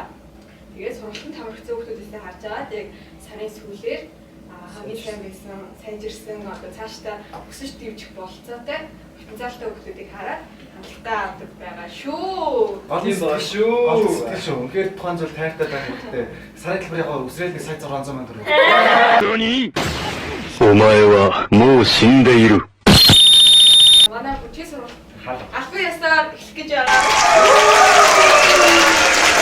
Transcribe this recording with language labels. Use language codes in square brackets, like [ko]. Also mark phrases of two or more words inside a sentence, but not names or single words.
[mn] Тэгээд сургалтанд хамрагдсан хүмүүсээс харж байгаа. Тэгээд сарын сүүлээр хамгийн сайн байсан, сайжирсан одоо цаашдаа өсөж дэвжих бололцоотой потенциалтай хүмүүсийг хараад хамтдаа авдаг байгаа шүү. Тийм ба шүү. Сэтгэл шүү. Үнэхээр тухайн зүйл тайртай байх хэрэгтэй. Сарын төлбөрийнхөө үсрээл 1,600,000 төгрөг. [ja] 何お前はもう死んでいる。 [mn] Манай бүжгийн сургалт албан ёсоор эхлэх гэж байгаа.